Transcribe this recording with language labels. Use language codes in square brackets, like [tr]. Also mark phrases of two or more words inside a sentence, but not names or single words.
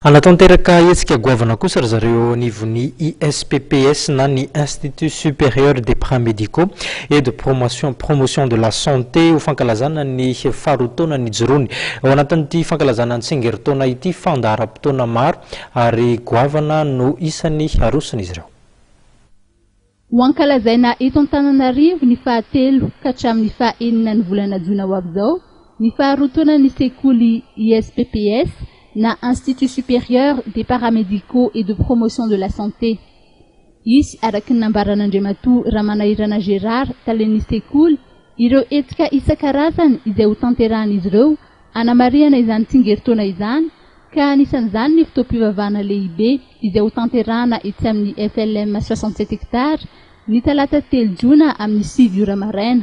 [mg] Anatanteraka hetsika goavana kosa ry zareo nivony ISPPS na ny Institut Supérieur des Paramédicaux et de Promotion de la Santé ho fankalazana ny faharotaona ny jorony ao anatin'ity fankalazana ny tsengeritaona ity fandaharam-potoana maro ary goavana no isan'ny arosony izy ireo. Ho ankalazaina eto Antananarivo ny fahatelo ka hatramin'ny fahaenina ny volana Jona ho avy izao ny faharotaona ny sekoly ISPPS na Institut Supérieur des Paramédicaux et de Promotion de la Santé. Izy araky ny nambaran'Andriamatoa Ramanahirana Gérard talen'ny sekoly ireo etika isan-karazany izay ho tanterahan'izy ireo anamariana izany tsingeritaona izany ka anisan'izany ny fotoam-pivavahana lehibe izay ho tanterahana etsy amin'ny FLM 67 hectares ny talata 3 Jona amin'ny 6 ora maraina.